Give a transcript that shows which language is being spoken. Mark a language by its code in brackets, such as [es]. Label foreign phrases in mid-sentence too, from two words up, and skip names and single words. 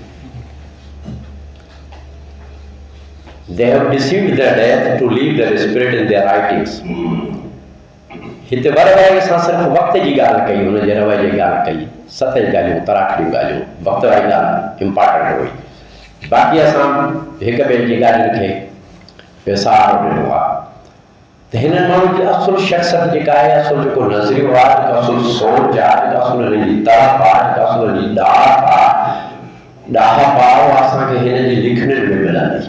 [en] They have deceived their death to leave their spirit in their writings. [sd] हिते वर वारे सां सिर्फ़ु वक़्त जी ॻाल्हि कई, हुनजे रवै जी ॻाल्हि कई, 7 ॻाल्हियूं तराखड़ियूं ॻाल्हियूं, वक़्त वारी ॻाल्हि इम्पॉर्टेंट हुई। बाक़ी असां हिक ॿिए जी ॻाल्हियुनि खे बेसहारो ॾिनो आहे। त हिन माण्हू जी असुलु शख़्सियत जेका आहे, असुलु जेको नज़रियो आहे, जेका असुलु सोच आहे, जेका असुलु हिन जी तड़प आहे, जेका असुलु हिन जी ॾाहप आहे, उहा असांखे हिन जी लिखणियुनि में मिलंदी।